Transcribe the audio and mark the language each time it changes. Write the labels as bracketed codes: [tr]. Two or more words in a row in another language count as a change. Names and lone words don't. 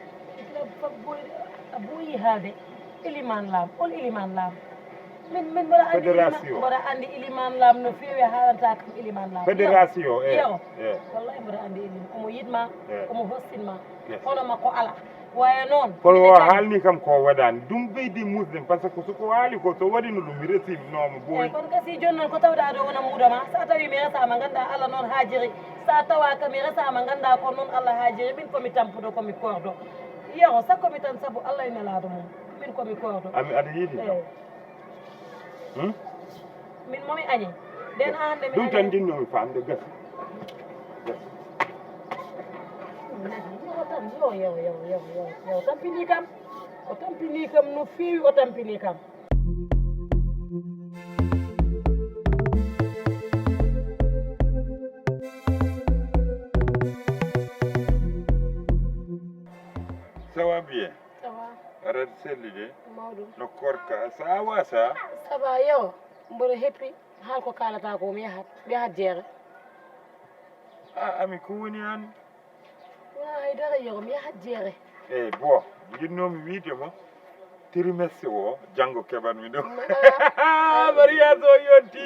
[ff] a ɓooyi haalde iliman lam on iliman lam min mboɗa andi fédération mboɗa andi iliman lam no fewi haalanta kam iliman lam fédération Yero e wallahi mboɗa andi iliman omo yidma Yes. omo hostinma hono makko ala waya noon kono o haalni kam ko waɗani ɗum ɓeydi muslim [fr] par ce que [ff] soko haali ko so waɗino ɗum mi resimnomo eyyi ɓooyi kono kasi joni noon ko tawɗa ɗo wona muudoma sa tawi mi resama ganda Allah noon haajiri sa tawa ka mi resama ganda ko noon Allah haajiri min komi tampuɗo komi korɗo Yero sakkomi tan saabu Allah e nelaɗo mum min komi korɗo ami aɗa yiiɗi eyyi min momi añi nden ha hande mi ɗum tan jinnomi famde gasi yo tan yo tampini kam o tampini kam no fewi o tampini kam [fr] ça va bien [ff] sawa aɗa selli de mawɗum no Korka sa wasa saba Yero mboɗo heppi haal ko kalata ko mi yahat jeere a ami ko woni an wona haydara Yero mi yahat jeere eyyi bon jinnomi wiidemo trimestre o janggo keɓanmi ɗum mariage o yonti